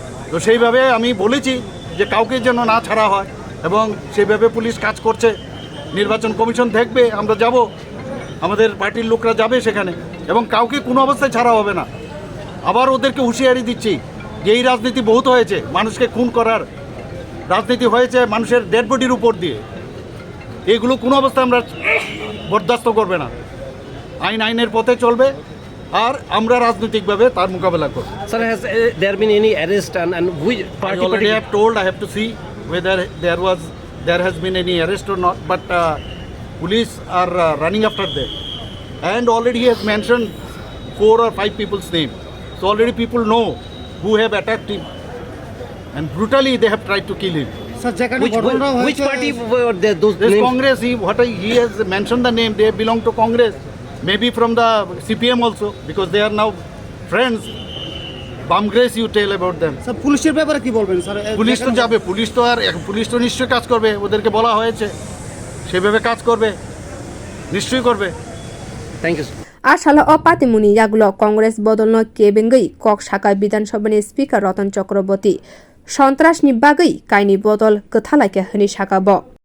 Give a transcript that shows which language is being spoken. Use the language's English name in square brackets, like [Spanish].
[Bangla] তো সেইভাবে আমি বলেছি যে কাউকে যেন না ছাড়া হয় এবং সেইভাবে পুলিশ কাজ করছে নির্বাচন কমিশন দেখবে আমরা যাব আমাদের পার্টির লোকরা যাবে সেখানে এবং কাউকে কোনো অবস্থায় ছাড়া হবে না আবার ওদেরকে হুঁশিয়ারি দিচ্ছি যে এই রাজনীতি বহুত হয়েছে মানুষকে খুন করার রাজনীতি হয়েছে মানুষের ডেড বডির উপর দিয়ে এগুলো কোনো অবস্থায় আমরা বরদাস্ত করবে না আইনের পথে চলবে আর আমরা রাজনৈতিকভাবে তার মোকাবেলা করব [English] Sir, has there been any arrest and which party? I already have told I have to see whether there has been any arrest or not but police are running after them and already he has mentioned 4 or 5 people's name so already people know who have attacked him and brutally they have tried to kill him. Sir, which party were those This names? Congress he has mentioned the name they belong to Congress maybe from the CPIM also because they are now friends Congress you tell about them [Bangla] sir পুলিশের ব্যাপারে কি বলবেন sir police তো যাবে police তো নিশ্চয়ই কাজ করবে ওদেরকে বলা হয়েছে সেভাবে কাজ করবে নিশ্চয়ই করবে [English] Thank you. Ashala opati muni yagulo Congress Bodol no kebengei kok sakai Bijan Sabhani speaker Ratan Chokroborty সন্ত্রাসনি বাগৈ কাইনি বদল কথালাকে হনি সাকাবো